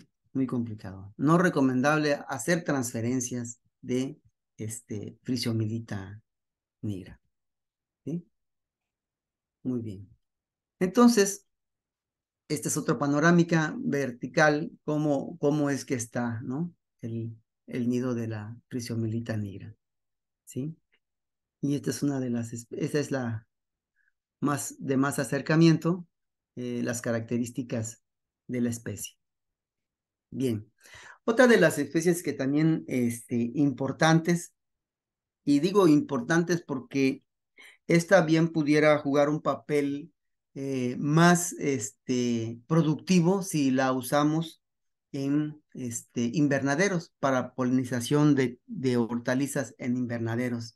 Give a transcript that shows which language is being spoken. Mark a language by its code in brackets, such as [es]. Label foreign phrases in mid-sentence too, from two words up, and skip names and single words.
[es] Muy complicado. No recomendable hacer transferencias de Physiomyceta nigra, ¿sí? Muy bien. Entonces, esta es otra panorámica vertical, cómo es que está, ¿no? El nido de la Physiomyceta nigra, ¿sí? Y esta es esta es la más acercamiento, las características de la especie. Bien, otra de las especies que también importantes, y digo importantes porque esta bien pudiera jugar un papel más productivo si la usamos en invernaderos para polinización de hortalizas en invernaderos.